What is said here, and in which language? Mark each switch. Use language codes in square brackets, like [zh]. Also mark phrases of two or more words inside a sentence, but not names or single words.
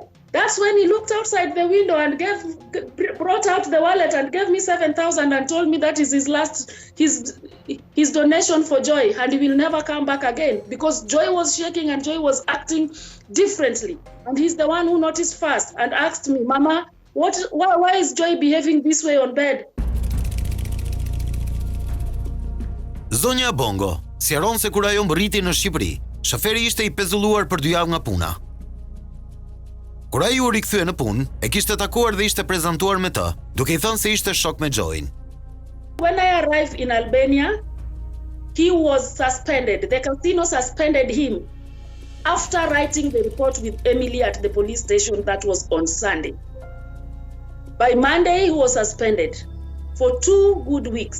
[en] That's when he looked outside the window and brought out the wallet and gave me 7,000 and told me that is his donation for Xhoi, and he will never come back again, because Xhoi was shaking and Xhoi was acting differently. And he's the one who noticed first and asked me, Mama, why is Xhoi behaving this way on bed? [sq] Zonja Bongo sqaron se kur ajo mbërriti në Shqipëri, shoferi ishte i pezulluar për 2 javë nga puna. Kur ai u rikthye në punë, e kishte takuar dhe ishte prezantuar me të, duke i thënë se ishte shok me Xhoin. [en] When I arrived in Albania, he was suspended. The casino suspended him after writing the report with Emily at the police station. That was on Sunday. By Monday, he was suspended for 2 good weeks.